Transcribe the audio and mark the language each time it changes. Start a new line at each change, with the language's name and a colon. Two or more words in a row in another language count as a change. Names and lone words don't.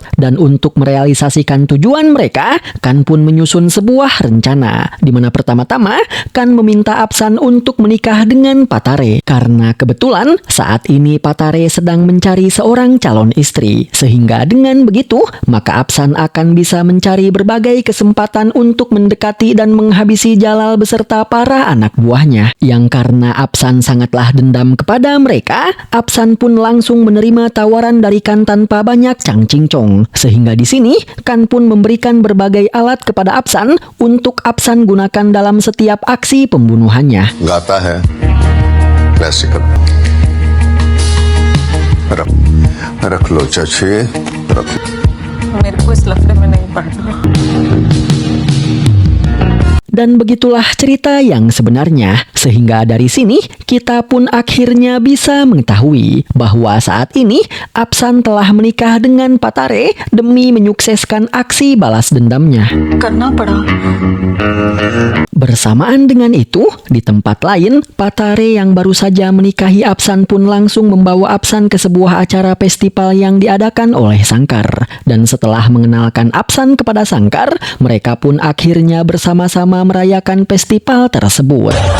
Indonesian: Dan untuk merealisasikan tujuan mereka, Kan pun menyusun sebuah rencana, di mana pertama-tama Kan meminta Apsan untuk menikah dengan Patare karena kebetulan saat ini Patare sedang mencari seorang calon istri, sehingga dengan begitu maka Apsan akan bisa mencari berbagai kesempatan untuk mendekati dan menghabisi Jalal beserta para anak buahnya. Yang karena Apsan sangatlah dendam kepada mereka, Apsan pun langsung menerima tawaran dari Kan tanpa banyak cang-cincong, sehingga di sini Kan pun memberikan berbagai alat kepada Apsan untuk Apsan gunakan dalam setiap aksi pembunuhannya.
Hindi: गाता है वैसे कर। रख लो चाची, रख लो। मेरे को इस लफड़े में नहीं पड़ना।
Indonesian: Dan begitulah cerita yang sebenarnya, sehingga dari sini kita pun akhirnya bisa mengetahui bahwa saat ini Apsan telah menikah dengan Patare demi menyukseskan aksi balas dendamnya.
Hindi: करना पड़ा।
Indonesian: Bersamaan dengan itu, di tempat lain, Patare yang baru saja menikahi Apsan pun langsung membawa Apsan ke sebuah acara festival yang diadakan oleh Sangkar. Dan setelah mengenalkan Apsan kepada Sangkar, mereka pun akhirnya bersama-sama merayakan festival tersebut.